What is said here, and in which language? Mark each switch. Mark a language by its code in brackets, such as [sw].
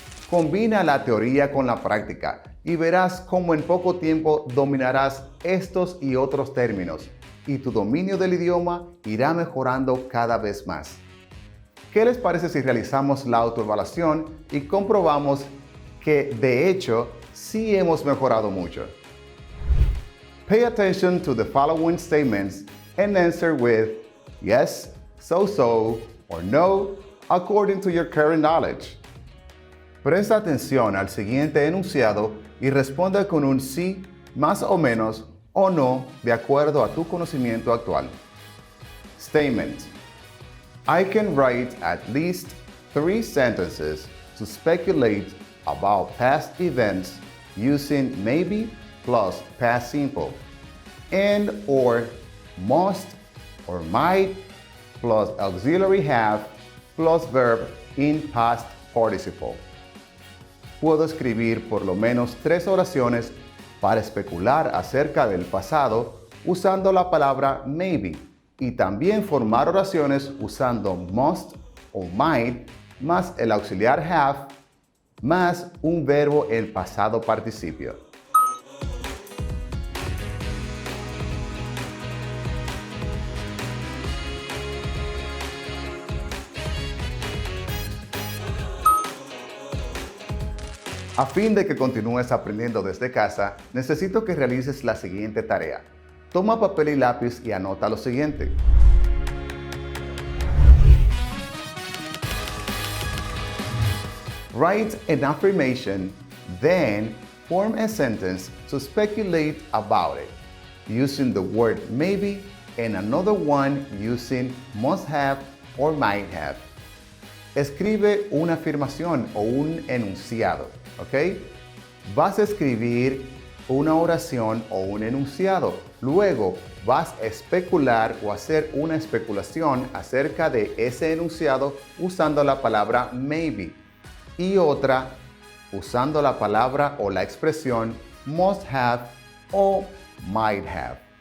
[es] Combina la teoría con la práctica y verás cómo en poco tiempo dominarás estos y otros términos, y tu dominio del idioma irá mejorando cada vez más. ¿Qué les parece si realizamos la autoevaluación y comprobamos que de hecho sí hemos mejorado mucho? [en] Pay attention to the following statements and answer with yes, so, or no, according to your current knowledge. [es] Presta atención al siguiente enunciado y responda con un sí, más o menos, o no, de acuerdo a tu conocimiento actual. [en] Statement. I can write at least 3 sentences to speculate about past events using maybe plus past simple and or must or might plus auxiliary have plus verb in past participle. [es] Puedo escribir por lo menos 3 oraciones para especular acerca del pasado usando la palabra maybe y también formar oraciones usando must o might más el auxiliar have más un verbo en pasado participio. A fin de que continúes aprendiendo desde casa, necesito que realices la siguiente tarea. Toma papel y lápiz y anota lo siguiente. [en] Write an affirmation, then form a sentence to speculate about it, using the word maybe and another one using must have or might have. [es] Escribe una afirmación o un enunciado, ¿ok? Vas a escribir una oración o un enunciado. Luego vas a especular o hacer una especulación acerca de ese enunciado usando la palabra maybe y otra usando la palabra o la expresión must have o might have.